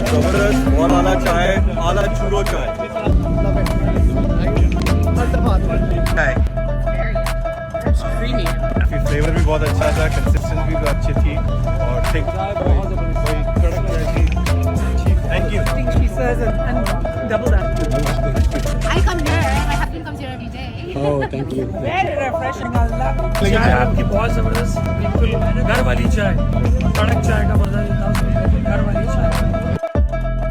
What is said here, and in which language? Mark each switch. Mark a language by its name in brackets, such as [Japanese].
[Hindi] जबरदस्त बहुत आला चाय आला चूरो चाय चाय [English] it's creamy. [Hindi] फ्लेवर भी बहुत अच्छा था कंसिस्टेंसी भी अच्छी थी और थिक कोई कड़क चाय थी [English] Thank you I think she says and double that. I come here. My husband comes here every day. Very refreshing. I love it. [Hindi] चाय आपकी बहुत जबरदस्त, बिल्कुल घर वाली चाय, कड़क चाय का मजा लेता हूँ, घर वाली चाय।